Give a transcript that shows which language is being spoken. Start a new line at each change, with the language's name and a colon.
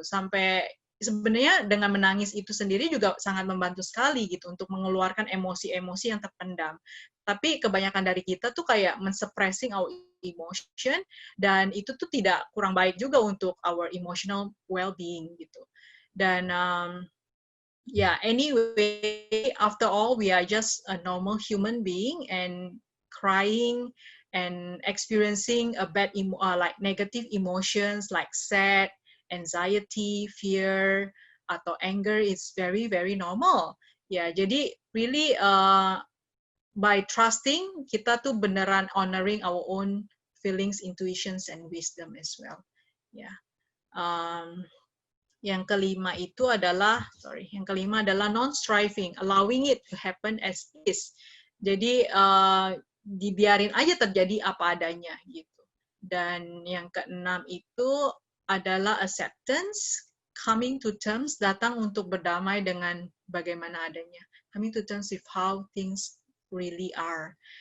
Indonesian: Sampai sebenarnya dengan menangis itu sendiri juga sangat membantu sekali gitu untuk mengeluarkan emosi-emosi yang terpendam. Tapi kebanyakan dari kita tuh kayak men-suppressing
English: our emotion,
Indonesian: dan itu tuh tidak kurang baik juga untuk
English: our emotional well-being
Indonesian: gitu.
English: Dan anyway, after all, we are just a normal human being, and crying and experiencing a like negative emotions like sad, anxiety, fear,
Indonesian: atau
English: anger is very, very normal.
Indonesian: Ya, jadi
English: really by trusting,
Indonesian: kita tuh beneran
English: honoring our own feelings, intuitions, and wisdom as well.
Indonesian: Ya. Yang kelima adalah
English: non-striving, allowing it to happen as is.
Indonesian: Jadi dibiarin aja terjadi apa adanya gitu. Dan yang keenam itu adalah acceptance,
English: coming to terms,
Indonesian: datang untuk berdamai dengan bagaimana adanya.
English: Coming to terms with how things really are.